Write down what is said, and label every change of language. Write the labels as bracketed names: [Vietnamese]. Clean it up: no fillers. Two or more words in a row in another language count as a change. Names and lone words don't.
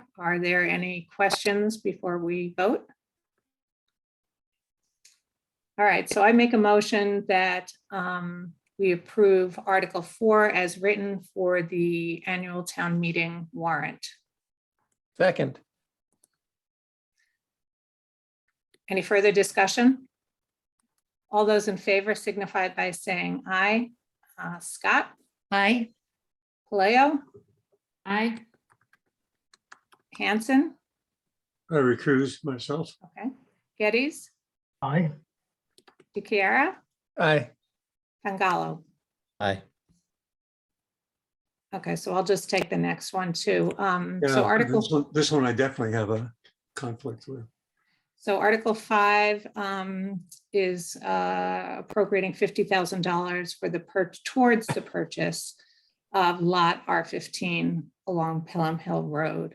[English] Are there any questions before we vote? All right, so I make a motion that we approve Article 4 as written for the annual town meeting warrant. Second, Any further discussion? All those in favor signify by saying aye. Scott, Aye. Paleo, Aye. Hanson, I recuse myself. okay, Geddes, I, DeChiara, aye. Pangalo. Aye. Okay, so I'll just take the next one too. Yeah, So Article, this one I definitely have a conflict with. so Article 5 is appropriating $50,000 for towards the purchase of Lot R15 along Pelham Hill Road.